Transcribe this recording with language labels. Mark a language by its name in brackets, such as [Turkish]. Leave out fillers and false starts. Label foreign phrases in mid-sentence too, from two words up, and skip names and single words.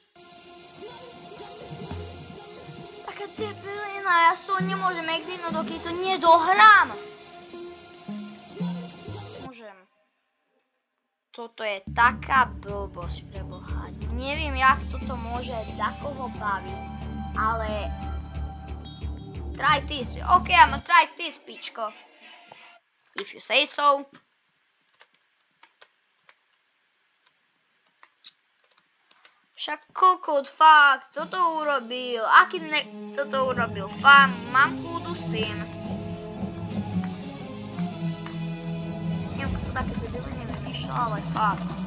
[Slovak] Taká debilina, ja z toho nemôžem exitnúť, dokým to nedohrám. Môžem. Toto je taká blbosť pre Boha. Neviem, jak toto môže takoho baviť, ale... [English] Try this. OK, I'm gonna try this, pičko. If you say so. [Slovak] Však kokot, fakt, toto urobil. Aký toto urobil? Fakt, mamku dusím. Neviem, kto také debiliny vymýšľal, ale fakt.